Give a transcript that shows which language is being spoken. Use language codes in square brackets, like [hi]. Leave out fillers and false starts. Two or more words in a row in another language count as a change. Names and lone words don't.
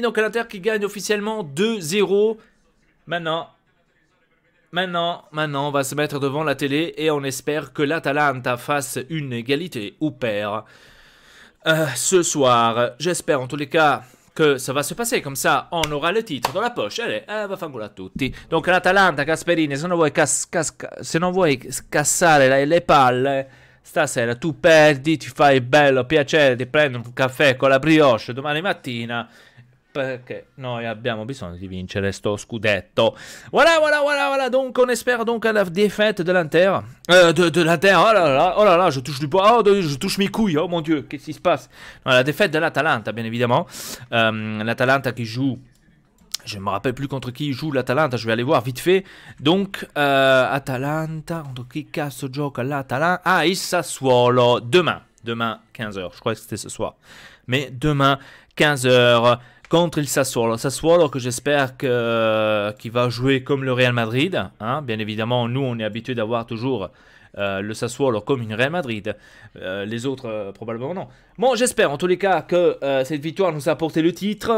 [fr] Donc, l'Inter qui gagne officiellement 2-0. Maintenant, on va se mettre devant la télé et on espère que l'Atalanta fasse une égalité ou perd ce soir. J'espère en tous les cas que ça va se passer comme ça. On aura le titre dans la poche. Allez, [it] vaffanculo a tutti. Donc l'Atalanta, Gasperini, se non vuoi cassare le palle, stasera tu perdi, ti fai il bello piacere, ti prendi un caffè con la brioche domani mattina. Perché noi abbiamo bisogno di vincere sto scudetto. [fr] Voilà. Donc on espère donc à la défaite de l'Inter. De l'Inter, oh là là, je touche du bois, je touche mes couilles, oh mon Dieu, qu'est-ce qui se passe? Non, la défaite de l'Atalanta, bien évidemment. L'Atalanta qui joue, je ne me rappelle plus contre qui joue l'Atalanta, je vais aller voir vite fait. Donc, Atalanta, contre qui [it] cazzo gioca [fr] l'Atalanta? [it] Ah, il Sassuolo, [fr] demain 15h, je crois que c'était ce soir. Mais demain, 15h, contre il Sassuolo. Sassuolo que j'espère qu'il va jouer comme le Real Madrid. Hein. Bien évidemment, nous, on est habitué d'avoir toujours le Sassuolo comme une Real Madrid. Les autres, probablement non. Bon, j'espère en tous les cas que cette victoire nous a apporté le titre.